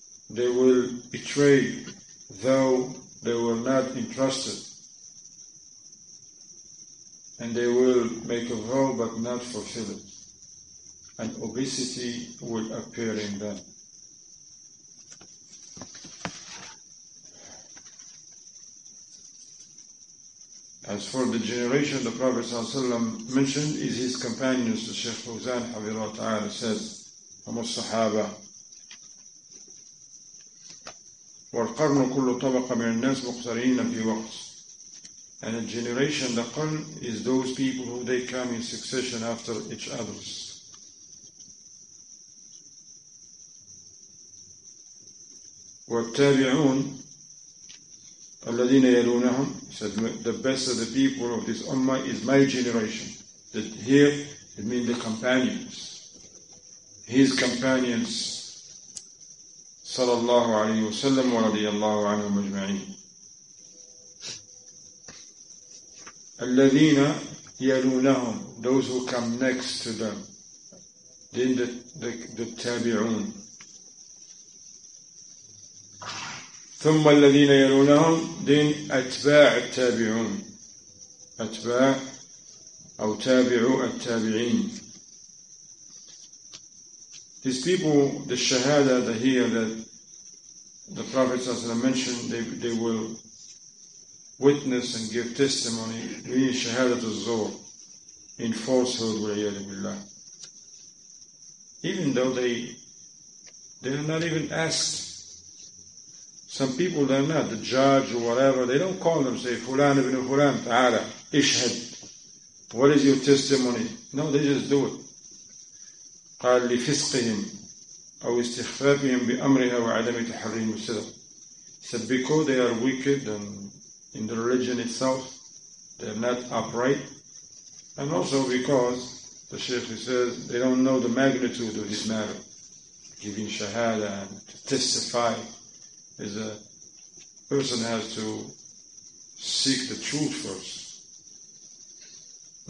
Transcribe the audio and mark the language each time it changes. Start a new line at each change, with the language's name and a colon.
English: They will betray though they were not entrusted, and they will make a vow but not fulfill it, and obesity will appear in them. As for the generation the Prophet ﷺ mentioned is his companions. The Shaykh Fawzan Hafidhahullah Ta'ala says,
Arabic: هم الصحابة والقرن كل طبقة من الناس مقترنين في وقت.
English: And a generation, the qarn, is those people who they come in succession after each others.
Arabic: والتابعون الَّذِينَ يَلُونَهُمْ,
English: he said, the best of the people of this ummah is my generation. That here, it means the companions. His companions, sallallahu alayhi wa sallam wa radiyallahu anhum ajma'in.
Arabic: الَّذِينَ يَلُونَهُمْ,
English: those who come next to them. Then the tabi'un.
Arabic: ثم الذين يلونهم, then أتباع التابعون. أتباع أو تابعوا التابعين.
English: These people, the shahada, the here that the Prophet ﷺ mentioned, they will witness and give testimony in shahadat al-zur, in falsehood, wa'iyadu billah. Even though they are not even asked. Some people, they're not, the judge or whatever, they don't call them, say, Fulan ibn Fulan, ta'ala, ishhad. What is your testimony? No, they just do it.
Arabic: قال لفسقهم أو استخفافهم بأمرها وعدم تحريم الصدق.
English: He said, because they are wicked and in the religion itself, they are not upright, and also because, the Shaykh says, they don't know the magnitude of this matter. Giving shahada and to testify. Is a person has to seek the truth first.